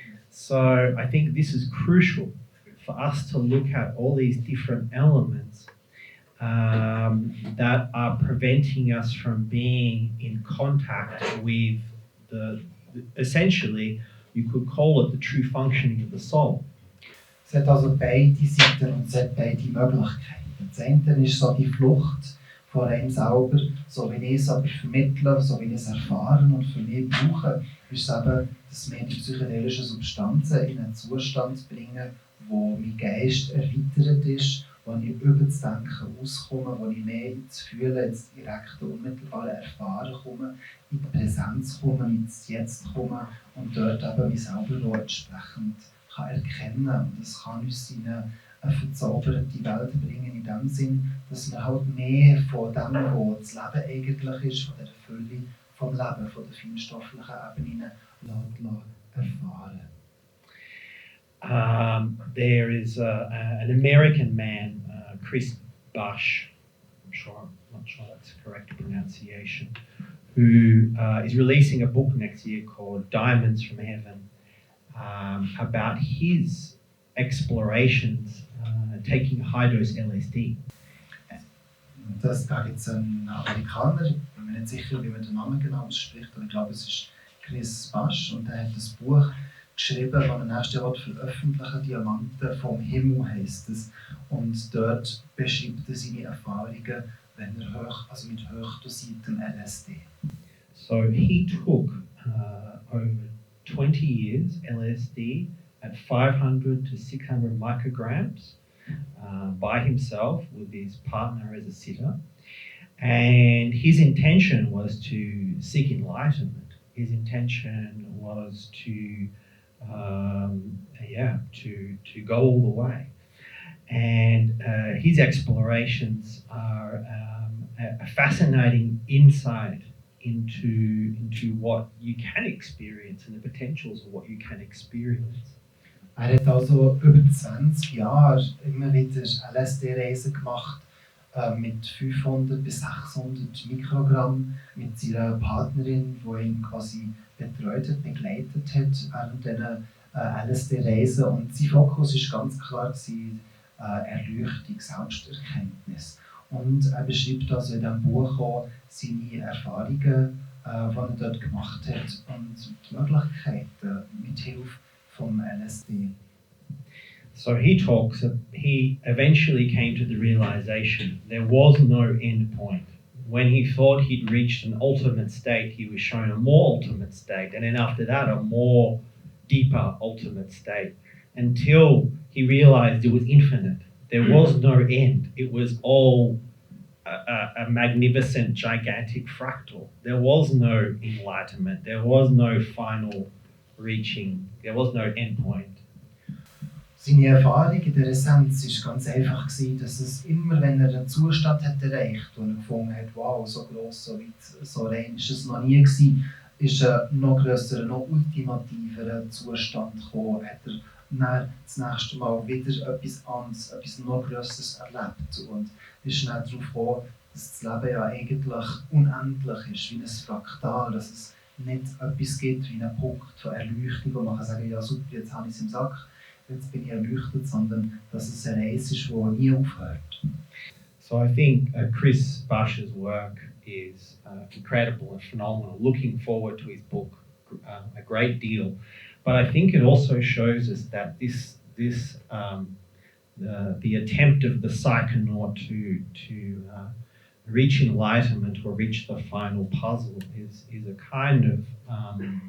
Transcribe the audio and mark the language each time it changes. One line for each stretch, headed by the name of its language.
English: So I think this is crucial for us to look at all these different elements that are preventing us from being in contact with essentially, you could call it the true functioning of the soul.
German: Es hat also beide Seiten und es hat beide Möglichkeiten. Das eine ist so die Flucht vor einem selber, so wie ich es aber vermittle, so wie ich es erfahren und für mich brauche, ist es eben, dass mir die psychedelischen Substanzen in einen Zustand bringen, wo mein Geist erweitert ist, wo ich über das Denken auskomme, wo ich mehr ins Fühlen, ins direkte, unmittelbare Erfahren komme, in die Präsenz komme, ins Jetzt komme und dort eben mich selber auch entsprechend kann erkennen. Und das kann uns in eine verzauberte Welt bringen, in dem Sinn, dass wir halt mehr von dem, was das Leben eigentlich ist, von der Fülle vom Leben, von der feinstofflichen Ebene erfahren.
English: there is an American man, Chris Bush, I'm not sure that's the correct pronunciation, who is releasing a book next year called Diamonds from Heaven, about his explorations taking high-dose LSD.
German: Da gibt es einen Amerikaner, ich bin mir nicht sicher, wie man den Namen genau ausspricht, aber ich glaube, es ist Chris Bush, und er hat ein Buch geschrieben, das er nächstes Jahr veröffentlichen, Diamanten vom Himmel heisst es. Und dort beschreibt er seine Erfahrungen, wenn er mit hochdosiertem LSD.
English: So he took over 20 years LSD at 500 to 600 micrograms by himself with his partner as a sitter. And his intention was to seek enlightenment. His intention was to go all the way. And his explorations are a fascinating insight into what you can experience and the potentials of what you can experience.
German: Hat also über 20 Jahre immer wieder LSD-Reisen gemacht, mit 500 bis 600 Mikrogramm mit seiner Partnerin, die ihn quasi betreut hat, begleitet hat während diesen LSD-Reisen. Und sein Fokus war ganz klar Erleuchtung, Selbsterkenntnis. Und er beschreibt also in diesem Buch auch seine Erfahrungen, die er dort gemacht hat, und die Möglichkeiten mit Hilfe vom LSD.
English: So he eventually came to the realization there was no end point. When he thought he'd reached an ultimate state, he was shown a more ultimate state, and then after that a more deeper ultimate state, until he realized it was infinite. There was no end. It was all a magnificent, gigantic fractal. There was no enlightenment. There was no final reaching. There was no end point.
German: Seine Erfahrung in der Essenz war ganz einfach, dass es immer, wenn er einen Zustand hat erreicht und er gefunden hat, wow, so gross, so weit, so rein ist es noch nie gewesen, ist ein noch grösserer, noch ultimativerer Zustand gekommen, hat er dann das nächste Mal wieder etwas anderes, etwas noch Grösseres erlebt, und ist dann darauf gekommen, dass das Leben ja eigentlich unendlich ist, wie ein Fraktal, dass es nicht etwas gibt wie einen Punkt von Erleuchtung, wo man kann sagen, ja super, jetzt habe ich es im Sack, jetzt bin ich erleuchtet, sondern dass es eine Reise ist, die nie aufhört.
English: So I think Chris Bush's work is incredible and phenomenal. Looking forward to his book a great deal. But I think it also shows us that the attempt of the psychonaut to reach enlightenment or reach the final puzzle is a kind of